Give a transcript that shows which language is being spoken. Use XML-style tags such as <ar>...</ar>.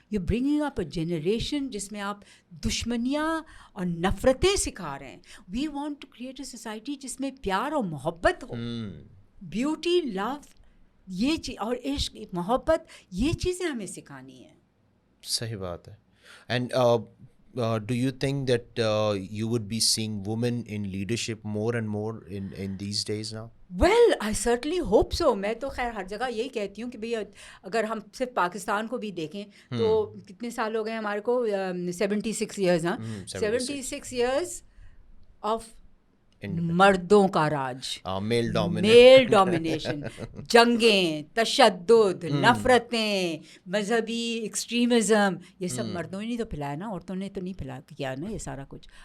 <en>you bringing up a generation</en> <ur>جس میں آپ دشمنیاں اور نفرتیں سکھا رہے ہیں.</ur> <en>we want to create a society</en> <ur>جس میں پیار اور محبت ہو, بیوٹی, لو, یہ چیز اور عشق, محبت, یہ چیزیں ہمیں سکھانی ہیں. صحیح بات ہے.</ur> <en>And do you think that you would be seeing women in leadership more and more in these days now? Well, I certainly hope so.</en> <ur>میں تو خیر ہر جگہ یہی کہتی ہوں کہ بھئی اگر ہم صرف پاکستان کو بھی دیکھیں تو کتنے سال ہو گئے ہمارے کو, 76 ایئرز. 76 ایئرز آف مردوں کا راج, میل ڈومینیشن, جنگیں, تشدد, نفرتیں, مذہبی ایکسٹریمزم, یہ سب مردوں نے نہیں تو پھیلایا نا, عورتوں نے تو نہیں پھیلا کیا نا یہ سارا کچھ.</ur>